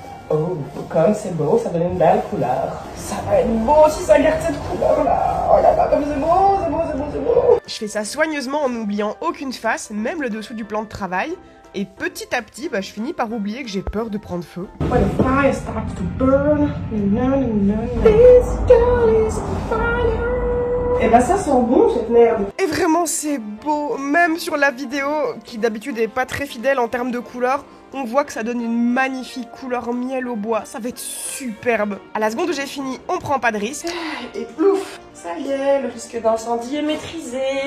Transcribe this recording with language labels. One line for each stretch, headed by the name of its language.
French: Oh, comme c'est beau, ça donne une belle couleur. Ça va être beau si ça garde cette couleur là. Oh là là, comme c'est beau, c'est beau, c'est beau, c'est beau. Je fais ça soigneusement en n'oubliant aucune face, même le dessous du plan de travail. Et petit à petit, je finis par oublier que j'ai peur de prendre feu.
English: When the fire starts to burn, this girl is on fire.
French: Et ça sent bon cette merde. Et vraiment c'est beau, même sur la vidéo, qui d'habitude est pas très fidèle en termes de couleur, on voit que ça donne une magnifique couleur miel au bois, ça va être superbe. À la seconde où j'ai fini, on prend pas de risque. Et plouf, ça y est, le risque d'incendie est maîtrisé.